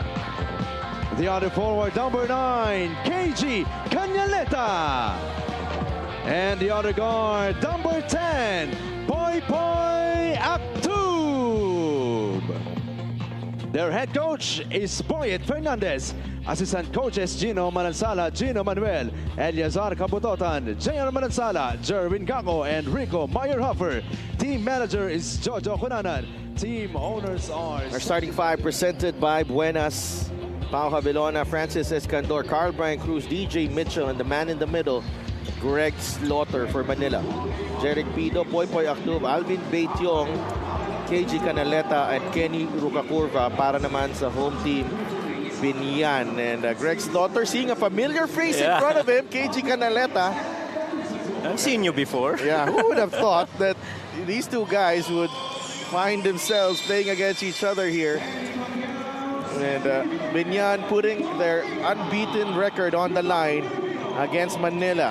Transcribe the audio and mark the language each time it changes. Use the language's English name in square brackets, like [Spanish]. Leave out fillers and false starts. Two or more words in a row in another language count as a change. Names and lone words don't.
[English] The other forward, number 9, KG Canyaleta. And the other guard, number 10, Boy Aktub. Their head coach is Boyet Fernandez. Assistant coaches Gino Manansala, Gino Manuel, Eliazar Kabutotan, JR Manansala, Jerwin Gago, and Rico Meyerhofer. Team manager is Jojo Cunanan. Team owners are... Our starting five presented by Buenas, Pao Javelona, Francis Escandor, Carl Brian Cruz, DJ Mitchell, and the man in the middle, Greg Slaughter for Manila. Jeric Pido, Poy Aktub, Alvin Beityong, KG Canaleta, and Kenny Rocacurva [Filipino] para naman sa [English] home team, Biñan. And Greg Slaughter seeing a familiar face in front of him, KG Canaleta. I've seen you before. Yeah, who would have thought that these two guys would find themselves playing against each other here. And Biñan putting their unbeaten record on the line against Manila.